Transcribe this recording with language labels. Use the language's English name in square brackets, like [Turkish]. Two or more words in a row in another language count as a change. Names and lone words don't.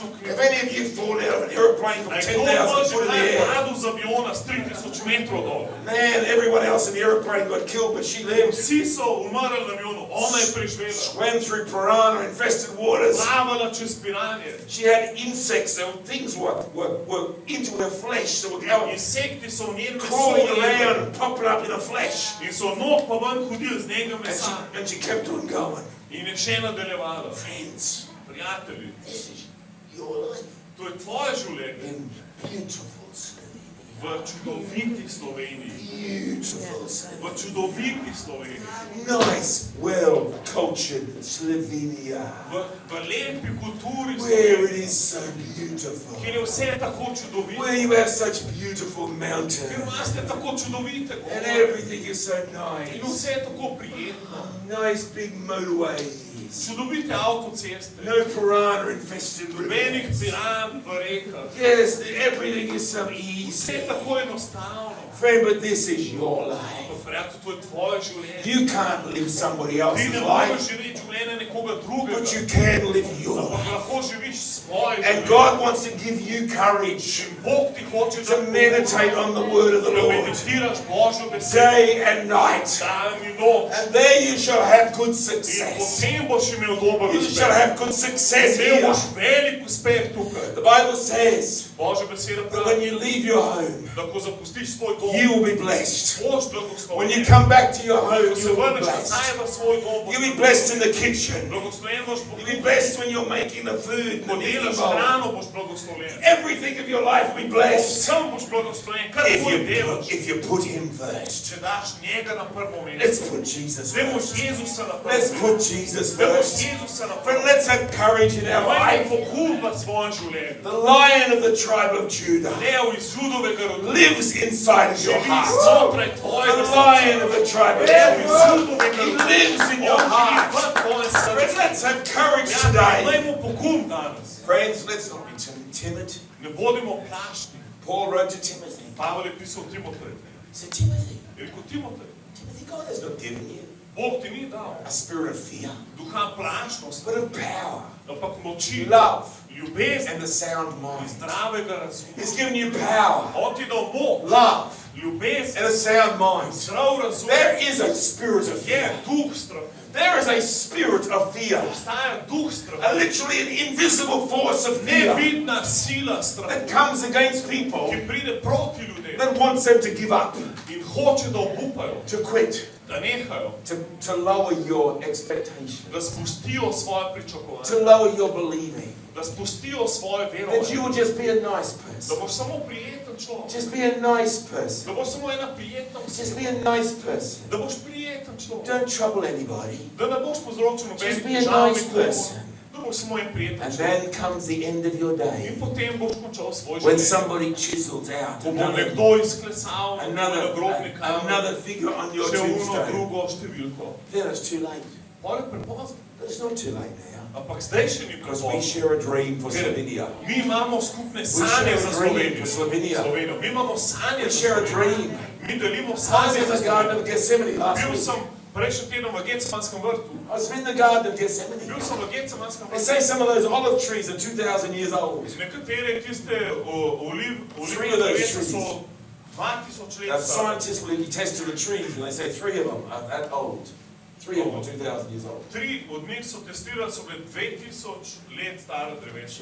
[English] If [Slovenian] knjigo. [English] any of you fall out of an airplane from [Slovenian] Naj kdo 10,000 može [English] foot in the [Slovenian] kaj [English] air, [Slovenian] padel z aviona s 3000 metrov dol. [English] man, everyone else in the airplane got killed, but she lived. [Slovenian] Vsi so umrli na avionu, ona je preživela. [English] Swam through piranha-infested waters. [Slovenian] Plavala čez piranje. [English] She had insects, so things were into her flesh, so were going, [Slovenian] Insekti so v njen meso [English] crawling [Slovenian] jedli. [English] around and popping up in her flesh. [Slovenian] In so nog pa ven hodili z njega mesa. [English] And she kept on going. [Slovenian] In je še nadaljevala. [English] Friends, [Slovenian] Prijatelji, [English] this is your life [Slovenian] to je tvoje življenje [English] in beautiful Slovenia. [Slovenian] v čudoviti Sloveniji. [English] Beautiful Slovenia. [Slovenian] V čudoviti Sloveniji. [English] Nice, well-cultured Slovenia. [Slovenian] V lepi kulturi [English] Where [Slovenian] Slovenije. [English] it is so beautiful. [Slovenian] Kjer je vse tako čudovito. [English] Where you have such beautiful [Slovenian] Kjer [English] mountains. [Slovenian] imate tako čudovite [English] And [Slovenian] gore. [English] everything is so [Slovenian] In [English] nice. [Slovenian] vse je tako prijetno. [English] Nice big motorways. [Slovenian] Čudovite avtoceste. [English] No piranha-infested [Slovenian] Nobenih [English] rivers. [Slovenian] piran v rekah. [English] Yes, everything is so [Slovenian] Vse je [English] easy. [Slovenian] tako enostavno. [English] Friend, but this is your life. [Slovenian] Pa prijatelj, to je tvoje življenje. [English] You can't live somebody [Slovenian] Ti [English] else's [Slovenian] ne [English] life, [Slovenian] moreš živeti življenje nekoga drugega. [English] but you can live your [Slovenian] Ampak [English] life. [Slovenian] lahko živiš svoje [English] And [Slovenian] življenje. [English] God wants to give you courage [Slovenian] In Bog ti hoče, [English] to meditate on the word of the [Slovenian] da [English] Lord [Slovenian] meditiraš Božjo besedo [English] day and night. [Slovenian] dan in noč. [English] And there you shall have good [Slovenian] In [English] success. [Slovenian] potem boš imel dober [English] You shall [Slovenian] uspeh. [English] have good success [Slovenian] Imel [English] here. [Slovenian] boš velik uspeh tukaj. [English] The Bible says [Slovenian] Božja beseda [English] that when [Slovenian] pravi, [English] you leave your home, [Slovenian] da ko zapustiš svoj dom, [English] you will be blessed. [Slovenian] boš [English] When [Slovenian] blagoslovljen. [English] you come come back to your home, [Slovenian] Ko se [English] you'll be [Slovenian] vrneš [English] blessed. [Slovenian] nazaj v svoj dom, [English] You'll be blessed in the kitchen. [Slovenian] blagoslovljen boš [English] You'll be blessed when you're making the food. [Slovenian] ko delaš hrano, boš blagoslovljen. [English] Everything of your life will be blessed [Slovenian] Vsem boš blagoslovljen, kar tvoj delaš. [English] if you put him first. [Slovenian] Če daš njega na prvo [English] Let's [Slovenian] mesto. [English] put Jesus [Slovenian] Zdaj boš [English] first. [Slovenian] Jezusa na prvo [English] Let's [Slovenian] mesto. [English] put Jesus [Slovenian] Zdaj boš [English] first. [Slovenian] Jezusa na prvo [English] Friend, [Slovenian] mesto. [English] let's have courage in our [Slovenian] Dajmo [English] life. [Slovenian] pogum v svojem življenju. [English] The Lion of the tribe of Judah [Slovenian] Lev iz Judovega rodu [English] lives inside of your [Slovenian] živi [English] heart. [Slovenian] znotraj tvojega [English] The [Slovenian] srca. [English] Lion of the tribe of [Slovenian] Lev iz [English] Judah, [Slovenian] Judovega [English] he [Slovenian] rodu [English] lives in your [Slovenian] živi [English] heart. [Slovenian] v tvojem [English] Friends, [Slovenian] srcu. [English] let's have courage [Slovenian] Ja, [English] today. [Slovenian] dajmo pogum danes. [English] Friends, let's not be timid. [Slovenian] Ne bodimo plašni. [English] Paul wrote to Timothy. [Slovenian] Pavel je pisal Timoteju. [English] He said, Timothy, [Slovenian] Je rekel, Timotej, [English] Timothy, God has not given you [Slovenian] Bog ti ni dal [English] a spirit of fear, [Slovenian] duha plašnosti, [English] but of power, [Slovenian] ampak moči, [English] love, [Slovenian] ljubezni [English] and a sound [Slovenian] in [English] mind. [Slovenian] zdravega razuma. [English] He's given you power, [Slovenian] On ti dal moč, [English] love, [Slovenian] ljubezen, [English] and a sound mind. [Slovenian] zdrav razum. [English] There is a spirit of [Slovenian] Je [English] fear. [Slovenian] duh strahu. [English] There is a spirit of fear. [Slovenian] Obstaja duh strahu. [English] Literally an invisible force of fear [Slovenian] Nevidna sila strahu, [English] that comes against people [Slovenian] ki pride proti ljudem [English] that wants them to give up, [Slovenian] in hoče, da obupajo, [English] to quit, [Slovenian] da nehajo, [English] to lower your expectation, [Slovenian] da spustijo svoje [English] to [Slovenian] pričakovanje, [English] lower your believing, [Slovenian] da spustijo svoje [English] that you [Slovenian] verovanje, [English] will just be a nice [Slovenian] da [English] person. [Slovenian] boš samo prijeten človek, [English] Just be a nice person. [Slovenian] da boš samo ena prijetna [English] Just [Slovenian] oseba, [English] be a nice person. [Slovenian] da boš prijeten človek, [English] Don't trouble anybody. [Slovenian] da ne boš povzročil [English] Just [Slovenian] nobenih [English] be a [Slovenian] težav [English] nice [Slovenian] nikomu, [English] person. [Slovenian] da boš samo en prijeten [English] And [Slovenian] človek. [English] then comes the end of your day [Slovenian] In potem boš končal svoj [English] when [Slovenian] življenje. [English] somebody chisels out [Slovenian] Ko bo [English] another, [Slovenian] nekdo izklesal nagrobni kamen, [English] another figure on your [Slovenian] še uno [English] tombstone. [Slovenian] drugo številko. [English] Then it's too late. [Slovenian] Pol je prepozno, [English] But it's not too late now. [Slovenian] ampak zdaj še ni [English] Because we [Slovenian] prepozno. [English] share a dream for [Slovenian] Ker [English] Slovenia. [Slovenian] mi imamo skupne [English] share [Slovenian] sanje [English] a [Slovenian] za [English] dream [Slovenian] Slovenijo. [English] for Slovenia. [Slovenian] Mi imamo sanje [English] We [Slovenian] za [English] share a [Slovenian] Slovenijo. [English] dream. [Slovenian] Mi delimo [English] I was [Slovenian] sanje [English] in [Slovenian] za [English] the Garden of [Slovenian] Slovenijo. [English] Gethsemane last [Slovenian] Bil [English] week. [Slovenian] sem prejšnji teden v Getsemanskem vrtu. [English] I was in the Garden of Gethsemane. [Slovenian] Bil sem v Getsemanskem [English] They [Slovenian] vrtu. [English] say some of those olive trees are 2,000 years old. [Slovenian] Nekatere tiste [English] Three [Slovenian] olivne [English] of those [Slovenian] drevesa so [English] trees. [Slovenian] 2000 let [English] Now, [Slovenian] stare. [English] scientists will test the trees and they say 3 of them are that old. 3 of them are 2,000 years old. [Slovenian] 3 od njih so testirali, so bile 2000 let stare drevesa.